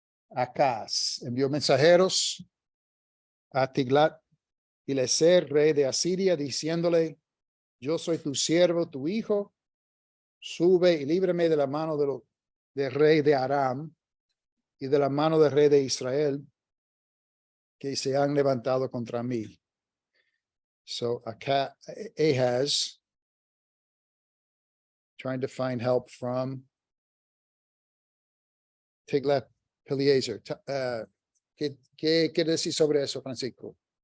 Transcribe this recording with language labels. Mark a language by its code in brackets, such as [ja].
[es] Acaz envió mensajeros a Tiglat-Pileser, rey de Asiria, diciéndole: yo soy tu siervo, tu hijo. Sube y líbrame de la mano del rey de Aram y de la mano del rey de Israel, que se han levantado contra mí. [en] So Ahaz trying to find help from Tiglat-Pileser. [es] ¿Qué quiere decir sobre eso, Francisco?